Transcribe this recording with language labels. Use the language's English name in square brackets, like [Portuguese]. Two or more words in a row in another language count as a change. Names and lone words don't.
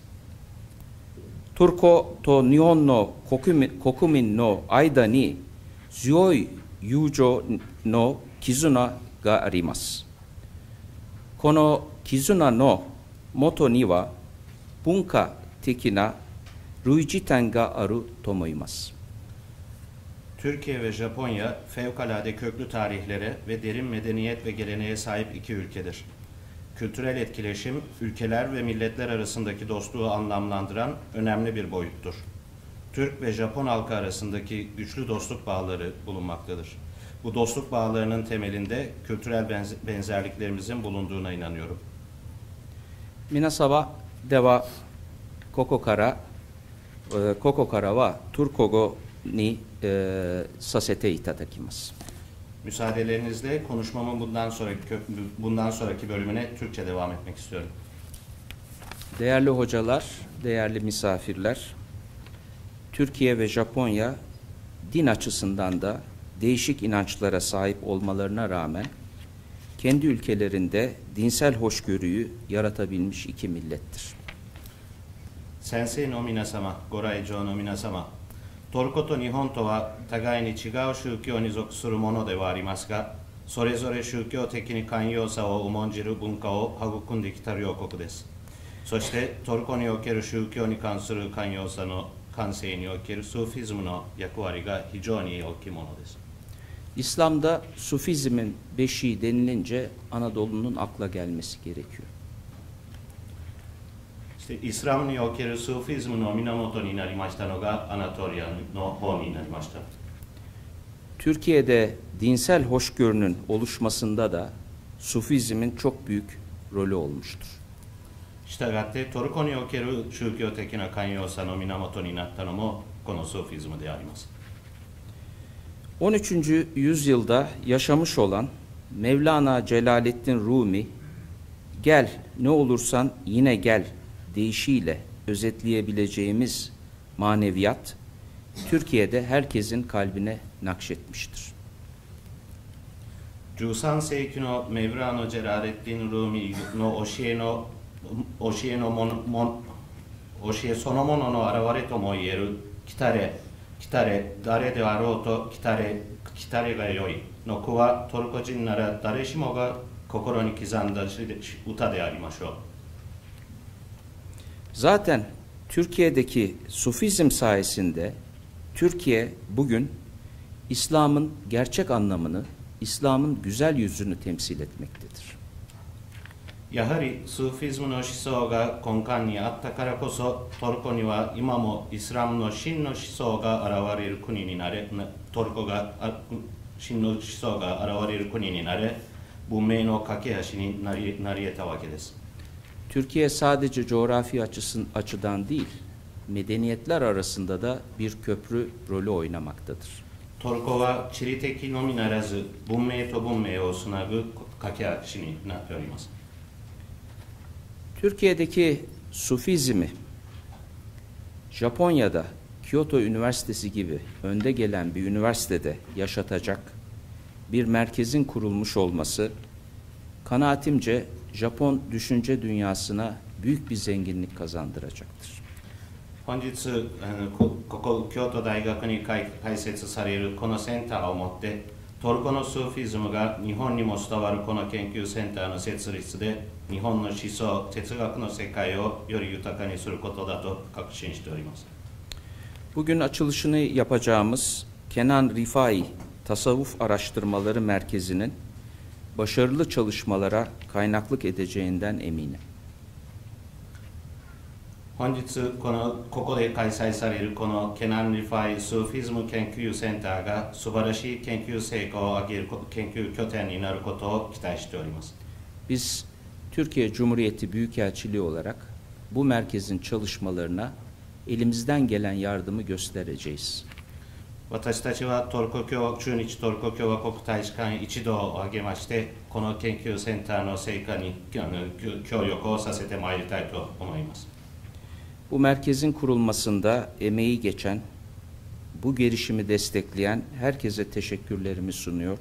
[Japanese] トルコと日本の国民の間に強い友情の絆があります。この絆のもとには文化的な類似点があると思います。 [Turkish] Türkiye ve Japonya fevkalade köklü tarihlere ve derin medeniyet ve geleneğe sahip iki ülkedir. Kültürel etkileşim, ülkeler ve milletler arasındaki dostluğu anlamlandıran önemli bir boyuttur. Türk ve Japon halkı arasındaki güçlü dostluk bağları bulunmaktadır. Bu dostluk bağlarının temelinde kültürel benzerliklerimizin bulunduğuna inanıyorum. [Japanese] 皆様ではここからはトルコ語にさせていただきます。 [Turkish] Müsaadelerinizle konuşmamın bundan sonraki bölümüne Türkçe devam etmek istiyorum. Değerli hocalar, değerli misafirler, Türkiye ve Japonya din açısından da değişik inançlara sahip olmalarına rağmen kendi ülkelerinde dinsel hoşgörüyü yaratabilmiş iki millettir. [Japanese] 先生の皆様、ご来場の皆様. トルコと日本とは互いに違う宗教に属するものではありますが、それぞれ宗教的に寛容さを重んじる文化を育んできた両国です。そしてトルコにおける宗教に関する寛容さの感性におけるスーフィズムの役割が非常に大きいものです。 [Turkish] İslam'da Sufizmin beşiği denilince Anadolu'nun akla gelmesi gerekiyor. [Japanese] イスラムにおけるスーフィズムの源になりましたのがアナトリアの方になりました。 [Turkish] Türkiye'de dinsel hoşgörünün oluşmasında da Sufizmin çok büyük rolü olmuştur. [Japanese] したがってトルコにおける宗教的な寛容さの源になったのもこのスーフィズムであります。 [Turkish] 13. yüzyılda yaşamış olan Mevlana Celaleddin Rumi gel ne olursan yine gel deyişiyle özetleyebileceğimiz maneviyat, Türkiye'de herkesin kalbine nakşetmiştir. [Japanese] 13 世紀のメブラのジェラレッティン・ルーミの教えそのものの現れともいえる来たれ来たれ誰であろうと来たれ来たれがよいの句はトルコ人なら誰しもが心に刻んだ歌でありましょう。 [Turkish] Zaten Türkiye'deki Sufizm sayesinde Türkiye bugün İslam'ın gerçek anlamını, İslam'ın güzel yüzünü temsil etmektedir. [Japanese] やはりスーフィズムの思想が根幹にあったからこそトルコには今もイスラムの真の思想が現れる国になれトルコが真の思想が現れる国になれ文明の架け橋になり得たわけです。 [Turkish] Türkiye sadece coğrafi açıdan değil, medeniyetler arasında da bir köprü rolü oynamaktadır. [Japanese] トルコは地理的のみならず文明と文明をつなぐ架け橋になっております。 [Turkish] Türkiye'deki Sufizmi, Japonya'da Kyoto Üniversitesi gibi önde gelen bir üniversitede yaşatacak bir merkezin kurulmuş olması, kanaatimce Japon düşünce dünyasına büyük bir zenginlik kazandıracaktır. [Japanese] 本日ここ京都大学に開設されるこのセンターをもってトルコのスーフィズムが日本にも伝わるこの研究センターの設立で日本の思想哲学の世界をより豊かにすることだと確信しております。 [Turkish] Bugün açılışını yapacağımız Kenan Rifai Tasavvuf Araştırmaları Merkezi'nin başarılı çalışmalara kaynaklık edeceğinden eminim. [Japanese] 本日ここで開催されるこのケナン・リファイ・スーフィズム研究センターが素晴らしい研究成果を上げる研究拠点になることを期待しております。 [Turkish] Biz Türkiye Cumhuriyeti Büyükelçiliği olarak bu merkezin çalışmalarına elimizden gelen yardımı göstereceğiz. [Japanese] 私たちは駐日トルコ共和国大使館一同を挙げましてこの研究センターの成果に協力をさせてまいりたいと思います。 [Turkish] Bu merkezin kurulmasında emeği geçen, bu girişimi destekleyen herkese teşekkürlerimi sunuyor.